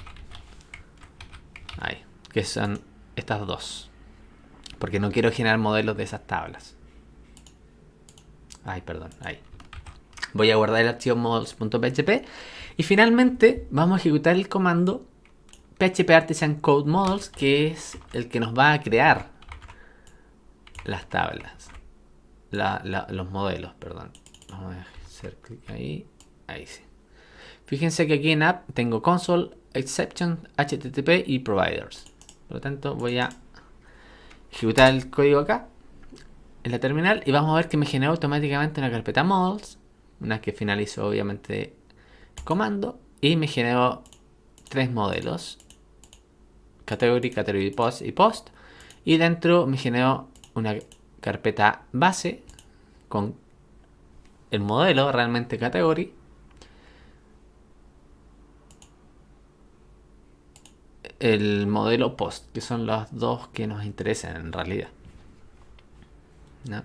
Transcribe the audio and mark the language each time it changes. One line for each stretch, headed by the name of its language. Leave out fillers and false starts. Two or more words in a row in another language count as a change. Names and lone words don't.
Spanish: Ahí, que son estas dos, porque no quiero generar modelos de esas tablas. Ahí. Voy a guardar el archivo models.php, y finalmente vamos a ejecutar el comando php artisan code models, que es el que nos va a crear las tablas, los modelos, perdón. Vamos a hacer clic ahí. Ahí sí. Fíjense que aquí en app tengo console, exception, http y providers. Por lo tanto, voy a ejecutar el código acá en la terminal, y vamos a ver que me generó automáticamente una carpeta models, una que finalizo obviamente comando, y me generó 3 modelos: category post y post, y dentro me generó una carpeta base con el modelo realmente category, el modelo post, que son los dos que nos interesan en realidad, ¿no?